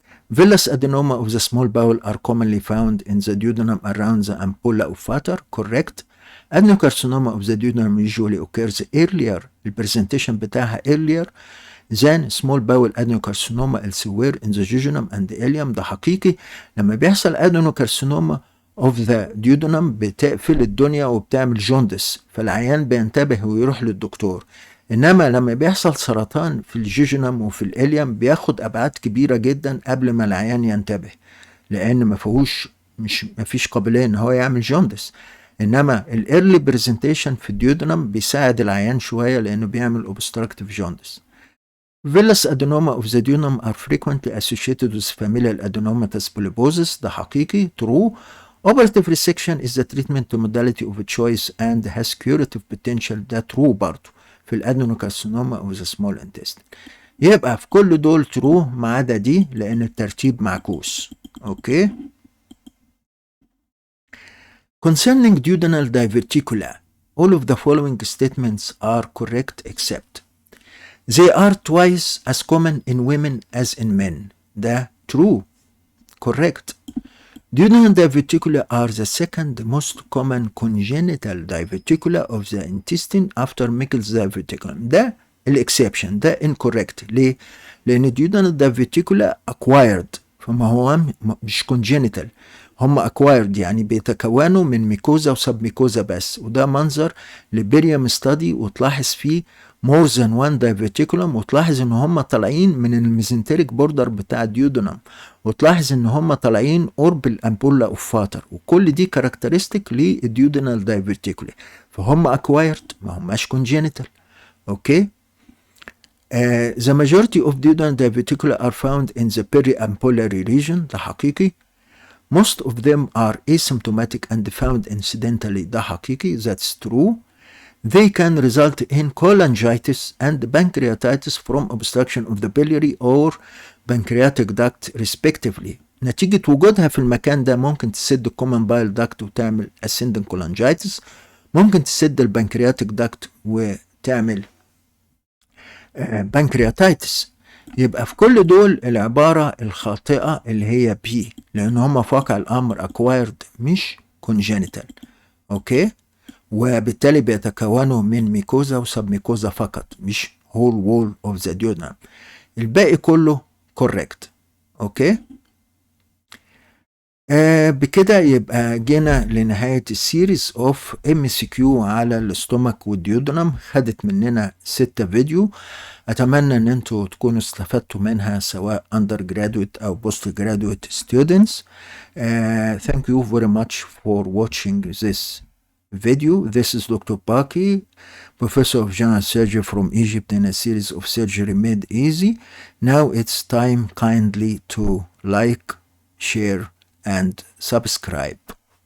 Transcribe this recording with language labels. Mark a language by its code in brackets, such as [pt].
[en] Villus adenoma of the small bowel are commonly found in the duodenum around the ampulla of Vater, correct. Adenocarcinoma of the duodenum usually occurs earlier, [ar] البرزنتيشن بتاعها [en] earlier than small bowel adenocarcinoma elsewhere in the jejunum and the ileum. [ar] ده حقيقي. لما بيحصل adenocarcinoma of the duodenum بتقفل الدنيا وبتعمل جوندس، فالعيان بينتبه ويروح للدكتور. انما لما بيحصل سرطان في الجيجنم وفي الاليم بياخد ابعاد كبيره جدا قبل ما العيان ينتبه، لان ما فيش قابليه ان هو يعمل جوندس. انما الايرلي برزنتيشن في الديودنم بيساعد العيان شويه لانه بيعمل اوبستراكتيف جوندس. [en] Villus adenoma of the duodenum are frequently associated with familial adenomatous polyposis. [ar] ده حقيقي true. [en] Operative resection is the treatment modality of choice and has curative potential. ده true برضه في الادينوكارسينوما او ذا سمول انتستين. [ar] يبقى في كل دول ترو ما عدا دي لان الترتيب معكوس. اوكي. [en] Concerning duodenal diverticula, all of the following statements are correct except they are twice as common in women as in men. ده true. Correct. Duodenal diverticula are the second most common congenital diverticula of the intestine after Meckel's diverticulum. [ar] ده الاكسبشن، ده incorrect. ليه؟ لأن duodenal diverticula acquired، فما هو مش congenital، هم acquired يعني بيتكونوا من ميكوزا وسب ميكوزا بس، وده منظر لبيريم ستادي وتلاحظ فيه more than one diverticulum، وتلاحظ ان هم طالعين من الميزنتريك بوردر بتاع الديودنم، وتلاحظ ان هم طالعين قرب الامبولا اوف فاتر، وكل دي كاركترستيك للديودنال دايفرتيكولي، فهم اكوايرد ما هماش كونجينيتال. اوكي. [en] The majority of duodenal diverticula are found in the periampullary region. [ar] ده حقيقي. [en] Most of them are asymptomatic and found incidentally. [ar] ده حقيقي. [en] That's true. They can result in cholangitis and pancreatitis from obstruction of the biliary or pancreatic duct respectively. [ar] نتيجة وجودها في المكان ده ممكن تسد الكومن بايل داكت وتعمل ascending cholangitis، ممكن تسد البنكرياتيك داكت وتعمل بانكرياتيتس. يبقى في كل دول العبارة الخاطئة اللي هي بي، لأن هم في واقع الأمر acquired مش congenital. أوكي. وبالتالي بيتكونوا من ميكوزا وسب ميكوزا فقط، مش [en] whole wall of the duodenum. [ar] الباقي كله correct. اوكي. بكده يبقى جينا لنهاية السيريز اوف MCQ على الاستومك والديودنم. خدت مننا 6 فيديو. اتمنى ان انتوا تكونوا استفدتوا منها سواء undergraduate او postgraduate students. [en] Thank you very much for watching this video. This is Dr. Baki, Professor of General Surgery from Egypt, in a series of Surgery Made Easy. Now it's time kindly to like, share, and subscribe.